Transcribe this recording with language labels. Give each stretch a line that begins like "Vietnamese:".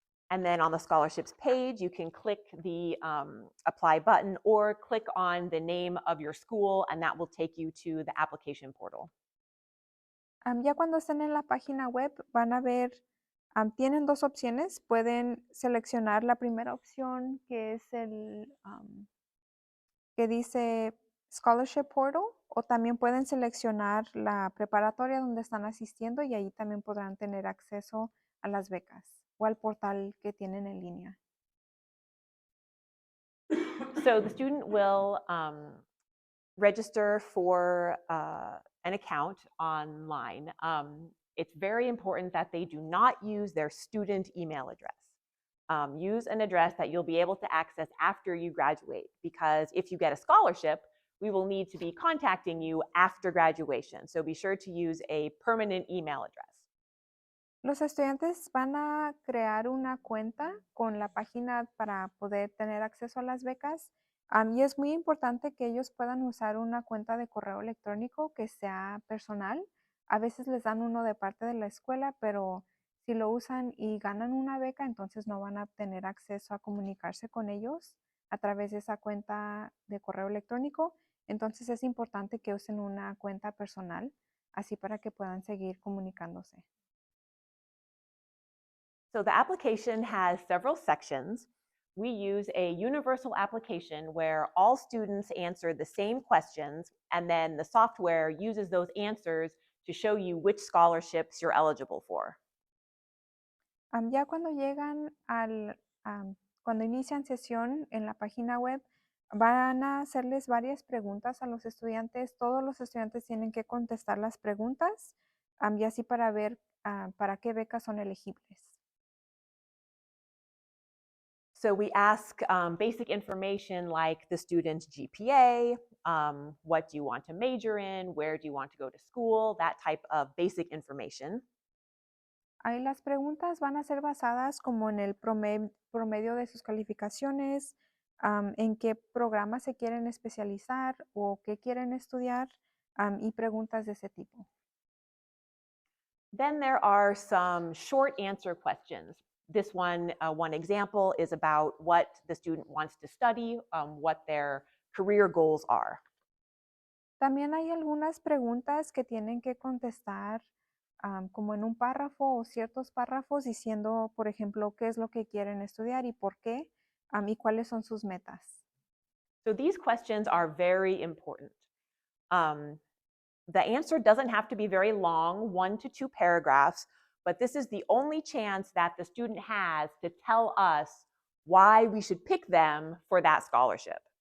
English: And then on the scholarships page, you can click the apply button or click on the name of your school, and that will take you to the application portal.
Spanish: Ya cuando estén en la página web, van a ver, tienen dos opciones. Pueden seleccionar la primera opción, que es el que dice Scholarship Portal, o también pueden seleccionar la preparatoria donde están asistiendo y ahí también podrán tener acceso a las becas o al portal que tienen en línea.
English: So the student will register for an account online. It's very important that they do not use their student email address. Use an address that you'll be able to access after you graduate, because if you get a scholarship, we will need to be contacting you after graduation. So be sure to use a permanent email address.
Spanish: Los estudiantes van a crear una cuenta con la página para poder tener acceso a las becas. Y es muy importante que ellos puedan usar una cuenta de correo electrónico que sea personal. A veces les dan uno de parte de la escuela, pero si lo usan y ganan una beca, entonces no van a tener acceso a comunicarse con ellos a través de esa cuenta de correo electrónico. Entonces es importante que usen una cuenta personal, así para que puedan seguir comunicándose.
English: So the application has several sections. We use a universal application where all students answer the same questions, and then the software uses those answers to show you which scholarships you're eligible for.
Spanish: Ya cuando llegan cuando inician sesión en la página web, van a hacerles varias preguntas a los estudiantes. Todos los estudiantes tienen que contestar las preguntas, y así para ver para qué becas son elegibles.
English: So we ask basic information like the student's GPA, what do you want to major in, where do you want to go to school, that type of basic information.
Spanish: Ahí las preguntas van a ser basadas como en el promedio de sus calificaciones, en qué programa se quieren especializar o qué quieren estudiar, y preguntas de ese tipo.
English: Then there are some short answer questions. This one example is about what the student wants to study, what their career goals are.
Spanish: También hay algunas preguntas que tienen que contestar como en un párrafo o ciertos párrafos diciendo, por ejemplo, qué es lo que quieren estudiar y por qué, y cuáles son sus metas.
English: So these questions are very important. The answer doesn't have to be very long, 1 to 2 paragraphs, but this is the only chance that the student has to tell us why we should pick them for that scholarship.